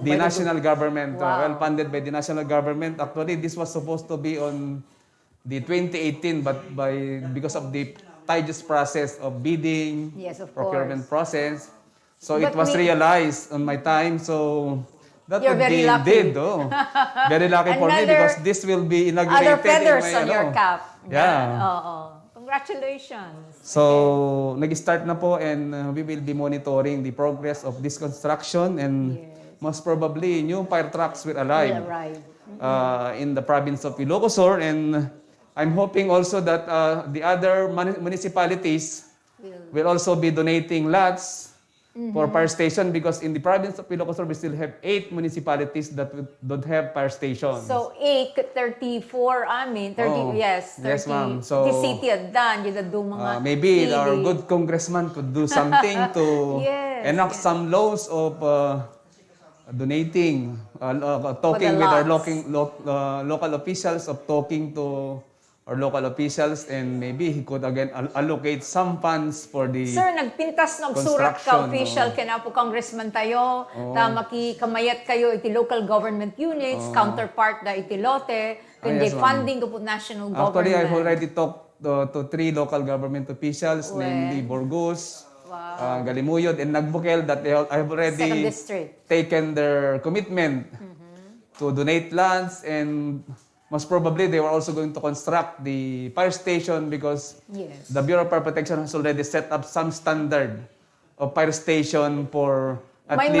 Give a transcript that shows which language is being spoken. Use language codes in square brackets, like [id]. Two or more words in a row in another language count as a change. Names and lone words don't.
[en] The national government. Well-funded by the national government. Actually, this was supposed to be on the 2018, but because of the tedious process of bidding, procurement process, so it was realized on my time. So that You're would very be lucky. Very lucky for me because this will be inaugurated other feathers in my, on your cap. Yeah. Congratulations. So, [tl] nag-start na po [en] and we will be monitoring the progress of this construction and most probably new fire trucks will arrive in the province of Ilocos Sur, and I'm hoping also that the other municipalities will also be donating lots for fire station because in the province of Ilocos Sur we still have 8 municipalities that don't have fire stations. So 34, 30, yes, 30. Yes, ma'am. So, the city at Dan, [tl] yung mga [en] maybe our good congressman could do something to enact some laws of donating, talking with our local officials, of talking to our local officials, and maybe he could again allocate some funds for the [ilo] Sir, nagpintas nagsurat ka official kaya po congressman tayo, ta makikamayat kayo iti [en] local government units, [ilo] counterpart da iti lote, kundi funding ko po [en] national government. Actually, I've already talked to 3 local government officials, namely Burgos, Galimuyod, and Nagbukel, that I have already taken their commitment to donate lands, and most probably, they were also going to construct the fire station because the Bureau of Fire Protection has already set up some standard of fire station for at least...